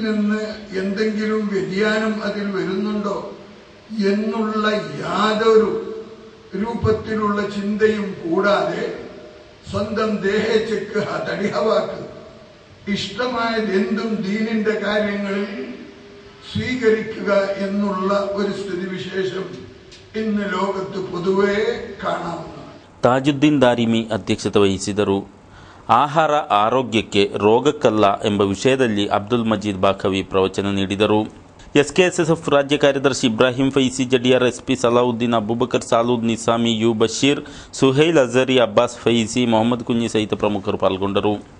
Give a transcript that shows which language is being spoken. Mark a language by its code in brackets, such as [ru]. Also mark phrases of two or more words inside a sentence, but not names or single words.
[ml] നിന്ന് എന്തെങ്കിലും വ്യതിയാനം അതിൽ വരുന്നുണ്ടോ എന്നുള്ള യാതൊരു രൂപത്തിലുള്ള ചിന്തയും കൂടാതെ സ്വന്തം ദേഹേച്ഛയ്ക്ക് തടിഹവാക്ക് ഇഷ്ടമായതെന്തും ദീനിന്റെ കാര്യങ്ങളിൽ സ്വീകരിക്കുക എന്നുള്ള ഒരു സ്ഥിതിവിശേഷം ഇന്ന് ലോകത്ത് പൊതുവേ കാണാവുന്നതാണ്. [kn] ತಾಜುದ್ದೀನ್ ದಾರಿಮಿ ಅಧ್ಯಕ್ಷತೆ ವಹಿಸಿದರು. ಆಹಾರ ಆರೋಗ್ಯಕ್ಕೆ, ರೋಗಕ್ಕಲ್ಲ ಎಂಬ ವಿಷಯದಲ್ಲಿ ಅಬ್ದುಲ್ ಮಜೀದ್ ಬಾಖವಿ ಪ್ರವಚನ ನೀಡಿದರು. SKSSF ರಾಜ್ಯ ಕಾರ್ಯದರ್ಶಿ ಇಬ್ರಾಹಿಂ ಫೈಸಿ ಜಡಿಯಾರ್, SP ಸಲಾವುದ್ದೀನ್, ಅಬೂಬಕರ್ ಸಾಲೂದ್, ನಿಸಾಮಿ, ಯು ಬಶೀರ್, ಸುಹೈಲ್ ಅಜರಿ, ಅಬ್ಬಾಸ್ ಫೈಸಿ, ಮೊಹಮ್ಮದ್ ಕುಂಜಿ ಸಹಿತ ಪ್ರಮುಖರು ಪಾಲ್ಗೊಂಡರು.